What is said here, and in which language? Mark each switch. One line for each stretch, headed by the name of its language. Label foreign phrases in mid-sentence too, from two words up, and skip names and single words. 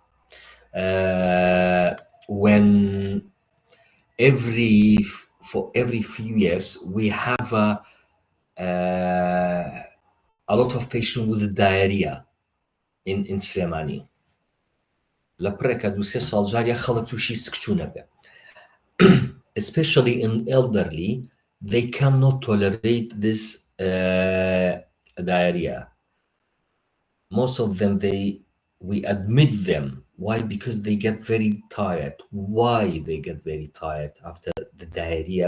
English: When for every few years we have a lot of patients with diarrhea in Slemani.
Central Kurdish: لە پڕێکە 2-3 ساڵ جاریا خەڵک تووشی سکچوو نەبێ.
English: Especially in elderly, they cannot tolerate this diarrhea. Most of them, we admit them. Why? Because they get very tired. Why they get very tired after the diarrhea?